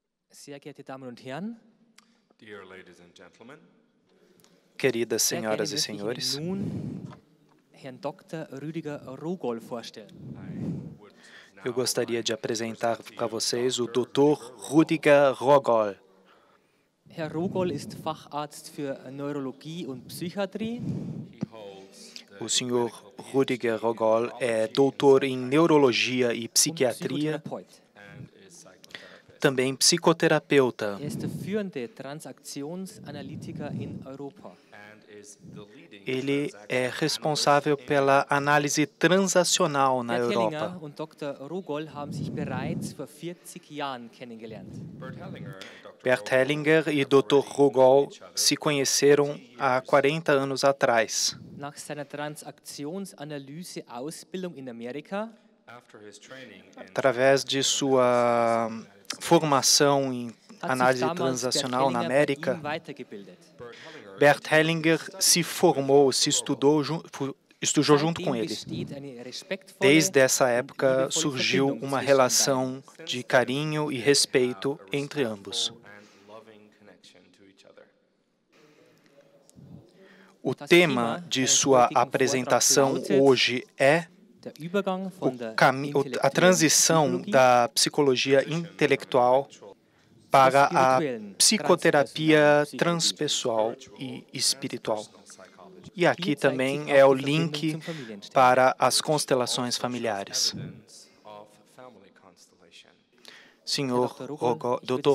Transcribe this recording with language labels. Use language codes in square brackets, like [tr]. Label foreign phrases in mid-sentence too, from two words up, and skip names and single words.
[de] Sehr geehrte Damen und Herren, [en] Dear ladies and gentlemen, [pt] Queridas [de] sehr [pt] senhoras [de] gerne [pt] e [de] möchte ich [pt] senhores, [de] Ihnen nun Herrn Dr. Rüdiger Rogol vorstellen. [en] I would [pt] eu [en] now [pt] gostaria de [en] like to [pt] apresentar [en] present to [pt] para [en] you [pt] vocês o Dr. Dr. Rüdiger Rogol. [de] Herr Rogol ist Facharzt für Neurologie und Psychiatrie. [en] He holds the [pt] O senhor [en] medical [pt] Rüdiger [en] PhD in [pt] Rogol é [en] neurology [pt] doutor [en] and [pt] em [en] psychiatry [pt] neurologia e [de] Und [pt] psiquiatria, [de] Psychotherapeut. [en] and is psychotherapist. [pt] também psicoterapeuta. [de] Er ist der führende Transaktionsanalytiker in Europa. [en] And is the leading [pt] Ele é [en] transaction [pt] responsável [en] analyst in [pt] pela [en] Europe. [pt] análise transacional na Bert Europa. [de] Hellinger und Dr. Rogol haben sich bereits vor 40 Jahren kennengelernt. [en] Bert Hellinger and Dr. [pt] Bert Rogol Hellinger e [en] have Dr. already Rogol known each other [pt] se [en] for [pt] conheceram 40 há [en] years. [pt] 40 anos atrás. [de] Nach seiner Transaktionsanalyse-Ausbildung in Amerika [en] After his training in [pt] Através de sua formação em [de] hat sich [pt] análise [de] damals Bert [pt] transacional na [de] Hellinger bei [pt] América, [de] ihm weitergebildet. [pt] Bert Hellinger Bert Hellinger se formou, se estudou, estudou junto com [de] Seitdem [pt] ele. [de] besteht eine respektvolle [pt] Desde essa [de] und [pt] época [de] liebevolle [pt] surgiu [de] Verbindung [pt] uma [de] zwischen [pt] relação de carinho e respeito entre ambos. O tema de sua apresentação hoje é [de] der Übergang von der [pt] a [de] intellektuellen [pt] transição [de] Psychologie [pt] da psicologia intelectual para a psicoterapia transpessoal e espiritual. E aqui também é o link para as constelações familiares. Senhor Dr.